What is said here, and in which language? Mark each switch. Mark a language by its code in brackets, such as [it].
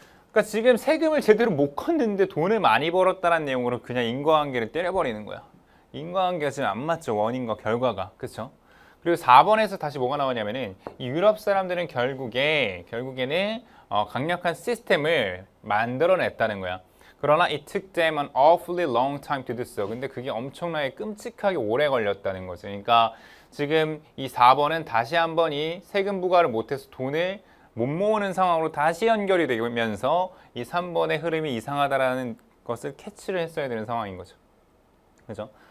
[ko] 그러니까 지금 세금을 제대로 못 걷는데 돈을 많이 벌었다는 내용으로 그냥 인과관계를 때려버리는 거야. 인과관계가 지금 안 맞죠. 원인과 결과가. 그렇죠? 그리고 4번에서 다시 뭐가 나오냐면은 이 유럽 사람들은 결국에는 강력한 시스템을 만들어냈다는 거야. 그러나 [en] it took them an awfully long time to do so. [ko] 근데 그게 엄청나게 끔찍하게 오래 걸렸다는 거지. 그러니까 지금 이 4번은 다시 한번 이 세금 부과를 못해서 돈을 못 모으는 상황으로 다시 연결이 되면서 이 3번의 흐름이 이상하다라는 것을 캐치를 했어야 되는 상황인 거죠. 그죠?